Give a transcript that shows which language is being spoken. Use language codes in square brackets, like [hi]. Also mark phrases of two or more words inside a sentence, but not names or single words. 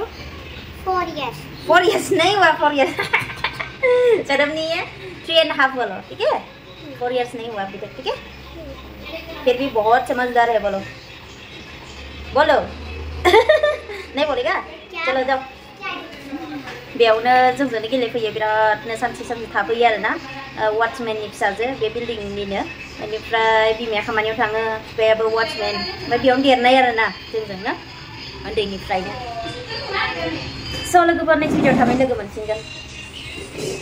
[en] 4 years [hi] 4 years नहीं हुआ 4 years शर्म नहीं है 3.5 बोलो ठीक है 4 years नहीं हुआ अभी तक ठीक है फिर भी बहुत समझदार है बोलो नहीं बोलेगा चलो जाओ [brx] बेयावनो जोंजोंनो गेलेफैयो बिरादनो सानसे थाफैयो आरोना वाचमेननि फिसाजो बे बिल्डिंनिनो बेनिफ्राय बिमाया खामानियाव थाङो बिफायाबो वाचमेन ओमफ्राय बेयावनो देरनाय आरोना जोंजोंनो उन्दैनिफ्रायनो स' लोगोफोर [en] next video [brx] थाबैनो लोगो मोनफिनगोन